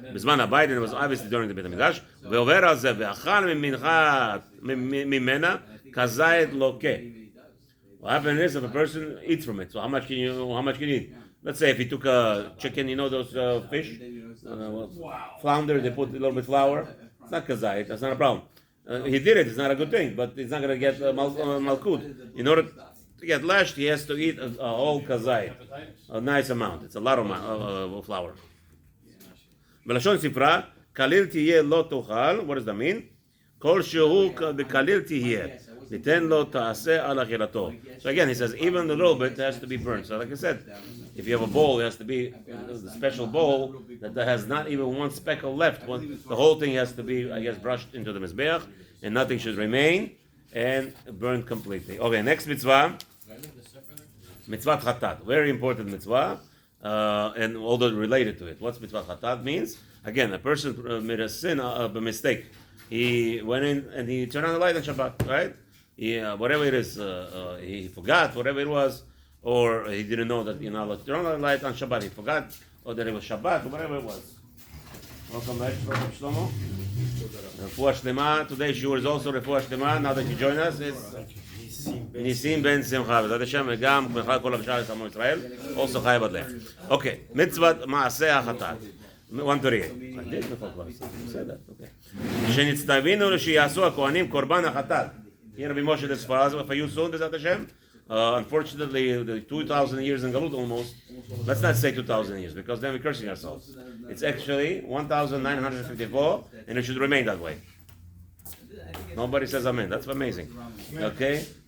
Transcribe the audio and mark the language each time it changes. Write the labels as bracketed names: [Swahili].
[English] בזמן הבית, and it was obviously during the בית המקדש. [Hebrew] ועובר על זה, ואכל ממנה כזית לוקה. [English] What happens is if a person eats from it, so how much can you eat? Let's say if he took a chicken, you know those fish, flounder, they put a little bit of flour. It's not kazait, that's not a problem. he did it. It's not a good thing, but he's not going to get malkut. In order to get lashed, he has to eat a whole kazayit, a nice amount. It's a lot of flour. [Hebrew] בלשון ספרה, כליל תהיה לא תאכל. [English] What does that mean? כל שהוא בכליל תהיה. [Hebrew] תיתן לו תעשה על אכילתו. [English] So again, he says, even a little bit has to be burnt. So like I said, if you have a bowl, it has to be a special bowl that has not even one speckle left. The whole thing has to be, I guess, brushed into the mizbeach, and nothing should remain, and burned completely. Okay, next mitzvah. Mitzvah chatat. Very important mitzvah. And all that related to it. What's mitzvah chatat means? Again, a person made a sin, a mistake. He went in and he turned on the light on Shabbat, right? Whatever it is, he forgot, whatever it was, or he didn't know that you're not allowed to turn on the light on Shabbat. He forgot, or that it was Shabbat, or whatever it was. Welcome back, Rabbi Shlomo. Refuah Shlema. Today's shiur is also Refuah Shlema. [Hebrew] Now that you join us, it's ניסים בן שמחה, בעזרת השם, וגם בכלל כל השאר עמו ישראל, also חי בדלך. אוקיי, מצוות מעשה החטאת. 138. [English] I did before class. You said that, okay. [Hebrew] שנצטווינו שיעשו הכהנים קורבן החטאת. [English] Here Rabbi Moshe this for you soon, בעזרת השם. Unfortunately, the 2,000 years in Galut almost, let's not say 2,000 years, because then we're cursing ourselves. It's actually 1,954, and it should remain that way. Nobody says amen. That's amazing. Okay?